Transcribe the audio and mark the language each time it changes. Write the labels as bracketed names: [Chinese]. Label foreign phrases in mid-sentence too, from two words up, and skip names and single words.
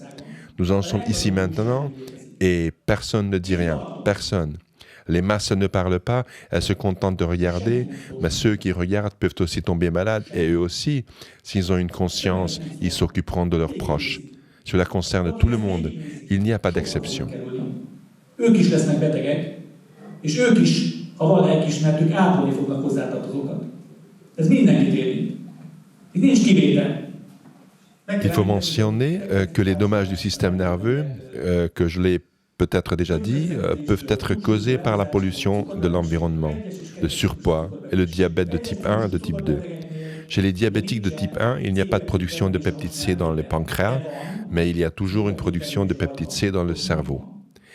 [French] Nous en sommes ici maintenant et personne ne dit rien, personne. Les masses ne parlent pas, elles se contentent de regarder, mais ceux qui regardent peuvent aussi tomber malades et eux aussi, s'ils ont une conscience, ils s'occuperont de leurs proches. Cela concerne tout le monde, il n'y a pas d'exception. [Hungarian] Ők is lesznek betegek, és ők is, ha van lelkiismeretük, ápolni fognak hozzátartozókat. Ez mindenkit érint. Itt nincs kivétel. [French] Il faut mentionner que les dommages du système nerveux, que je l'ai peut-être déjà dit, peuvent être causés par la pollution de l'environnement, le surpoids et le diabète de type 1 et de type 2. Chez les diabétiques de type 1, il n'y a pas de production de peptide C dans le pancréas, mais il y a toujours une production de peptide C dans le cerveau.